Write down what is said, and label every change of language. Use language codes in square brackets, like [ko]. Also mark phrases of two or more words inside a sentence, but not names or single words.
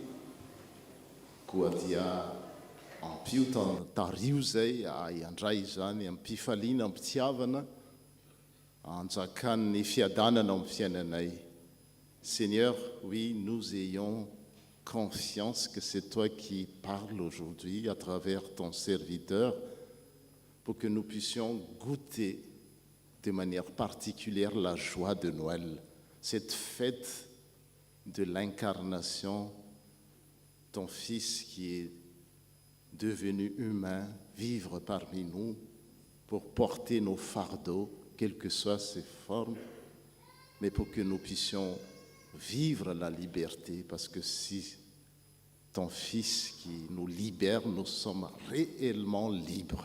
[mg] koa dia ampio tario izay iandray izany ampifaliana, ampitiavana, anjakan'ny fiadanana amin'ny fiainanay. [fr] Seigneur, oui, nous ayons confiance que c'est toi qui parles aujourd'hui à travers ton serviteur, pour que nous puissions goûter de manière particulière la joie de Noël, cette fête de l'incarnation, ton Fils qui est devenu humain, vivre parmi nous pour porter nos fardeaux, quelles que soient ses formes, mais pour que nous puissions vivre la liberté, parce que si ton Fils qui nous libère, nous sommes réellement libres.